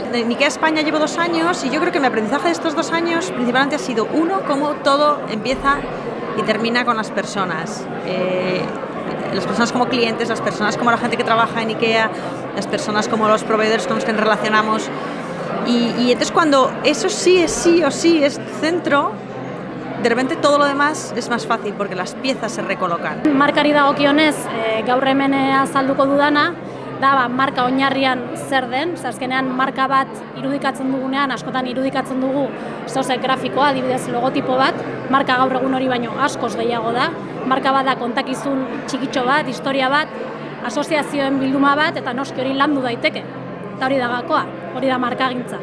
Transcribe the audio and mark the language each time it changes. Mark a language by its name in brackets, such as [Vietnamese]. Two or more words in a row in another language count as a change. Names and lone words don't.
[Spanish] En IKEA España llevo 2 años y yo creo que mi aprendizaje de estos 2 años principalmente ha sido cómo todo empieza y termina con las personas. Las personas como clientes, las personas como la gente que trabaja en IKEA, las personas como los proveedores con los que nos relacionamos. Y entonces cuando eso sí o sí es centro, de repente todo lo demás es más fácil porque las piezas se recolocan. [Basque] Markari dagokionez, gaur hemen azalduko dudana, da marka oinarrian zer den, azkenean marka bat irudikatzen dugunean, askotan irudikatzen dugu zoze grafikoa, adibidez logotipo bat, marka gaur egun hori baino askoz gehiago da, marka bat da kontakizun txikitxo bat, historia bat, asoziazioen bilduma bat, eta noski hori landu daiteke, eta hori da gakoa, hori da markagintza.